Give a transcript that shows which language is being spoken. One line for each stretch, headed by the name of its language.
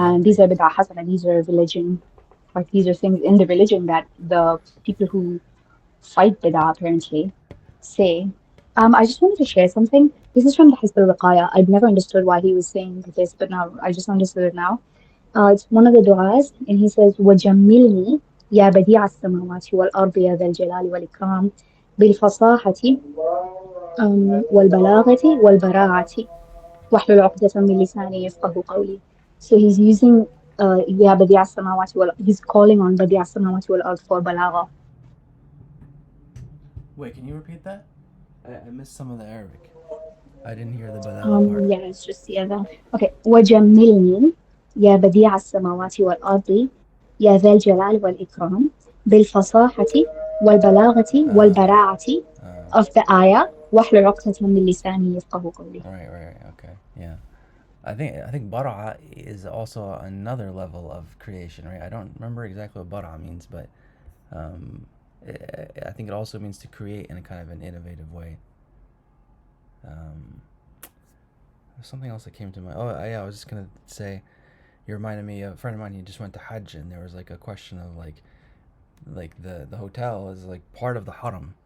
English: and these are bid'ah hasana. These are religion, like these are things in the religion that the people who fight bid'ah apparently say. I just wanted to share something. This is from the Hizb al-Wiqaya. I've never understood why he was saying this, but now I just understood it now. It's one of the du'as, and he says,
Arabic: وَجَمِّلْنِي يَا بَدِيعَ السَّمَاوَاتِ وَالْأَرْضِ يَا ذَا الْجَلَالِ وَالْإِكْرَامِ بِالْفَصَاحَةِ وَالْبَلَاغَةِ وَالْبَرَاعَةِ واحلل عقدة من لساني يفقه قولي.
English: So he's using
Arabic: يا بديع السماوات والأرض.
English: He's calling on
Arabic: بديع السماوات والأرض
English: for balagha. Wait, can you repeat that? I missed some of the Arabic. I didn't hear the balagha part. Yeah, it's just the other. Okay.
Arabic: وجملني يا بديع السماوات والأرض يا ذا الجلال والإكرام بالفصاحة والبلاغة Uh, والبراعة uh,
English: of the ayah
Arabic: واحلل عقدة من لساني يفقه قولي.
English: right, okay, yeah. I think bara is also another level of creation, right? I don't remember exactly what bara means, but um, I think it also means to create in a kind of an innovative way. Um, there's something else that came to mind. Oh, yeah, I was just gonna say, you reminded me of a friend of mine. He just went to Hajj, and there was like a question of like the hotel is like part of the haram.